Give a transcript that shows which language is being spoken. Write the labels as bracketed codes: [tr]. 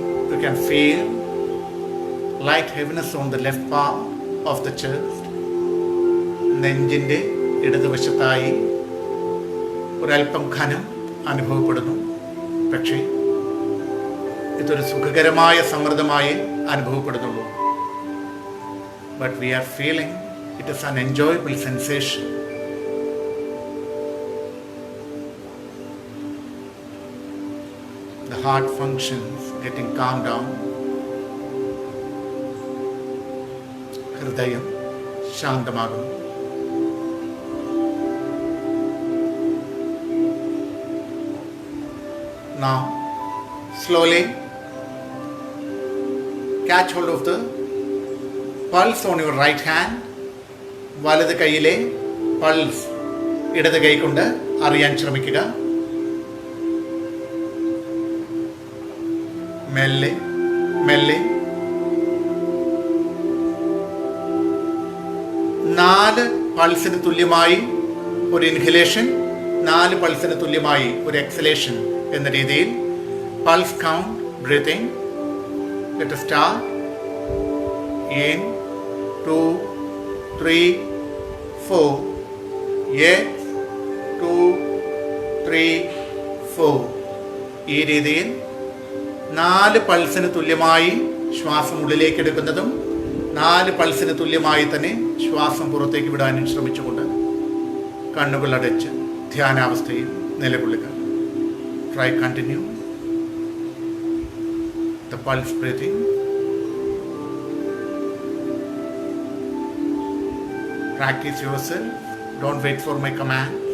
[en] You can feel light heaviness on the left part of the chest. [ml] നെഞ്ചിൻ്റെ ഇടതുവശത്തായി ഒരൽപ്പം ഘനം അനുഭവപ്പെടുന്നു. പക്ഷേ ഇതൊരു സുഖകരമായ സമ്മർദ്ദമായി അനുഭവപ്പെടുന്നുള്ളൂ. [en] But we are feeling it is an enjoyable sensation. The heart functions getting calmed down. [ml] ഹൃദയം ശാന്തമാകുന്നു. [en] Now, slowly catch hold of the pulse on your right hand. [ml] വലത് കൈയിലെ pulse ഇടത് കൈ കൊണ്ട് അറിയാൻ ശ്രമിക്കുക. മെല്ലെ മെല്ലെ 4 പൾസിന് തുല്യമായി ഒരു ഇൻഹലേഷൻ, 4 പൾസിന് തുല്യമായി ഒരു എക്സലേഷൻ എന്ന രീതിയിൽ pulse count breathing. [en] Let us start. In 2 3 4. 8 2 3 4. [ml] ഈ രീതിയിൽ 4 പൾസിന് തുല്യമായി ശ്വാസം ഉള്ളിലേക്ക് എടുക്കുന്നതും 4 പൾസിന് തുല്യമായി തന്നെ ശ്വാസം പുറത്തേക്ക് വിടാനും ശ്രമിച്ചുകൊണ്ട് കണ്ണുകൾ അടച്ച് ധ്യാനാവസ്ഥയിൽ നിലകൊള്ളുക. [en] Try continue the pulse breathing. Practice yourself. Don't wait for my command.